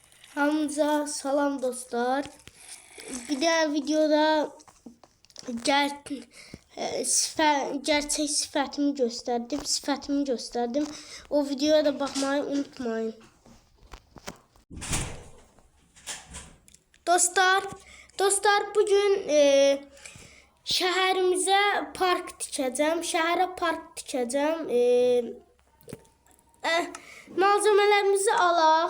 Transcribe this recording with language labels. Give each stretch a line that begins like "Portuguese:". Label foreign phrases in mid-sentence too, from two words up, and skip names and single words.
Azerbaijani: Hamza salam dostlar.
Turkish: Bir de videoda gerçek sifətimi gösterdim. O videoya da bakmayı unutmayın.
Azerbaijani: Dostlar bugün şəhərimizə park tikəcəm. Şəhərə park tikəcəm. Malzemelerimizi alaq.